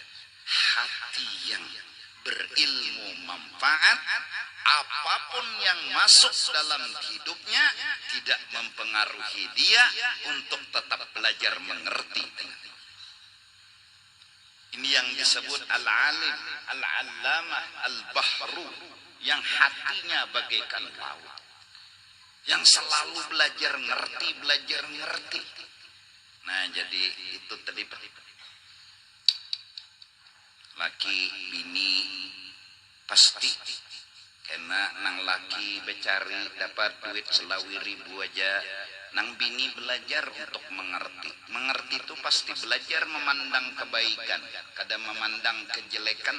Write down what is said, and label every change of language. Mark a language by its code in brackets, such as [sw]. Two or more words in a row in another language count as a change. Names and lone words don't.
[id] Hati yang berilmu manfaat, apapun yang masuk dalam hidupnya tidak mempengaruhi dia untuk tetap belajar mengerti. Ini yang disebut al-alim, al-allamah, al-bahru, yang hatinya bagaikan laut, yang selalu belajar ngerti. Nah, jadi itu tadi laki bini pasti karena [bjn] nang laki becari [id] dapat duit selawi ribu aja, [bjn] nang bini [id] belajar untuk mengerti itu pasti belajar memandang kebaikan, kadang memandang kejelekan.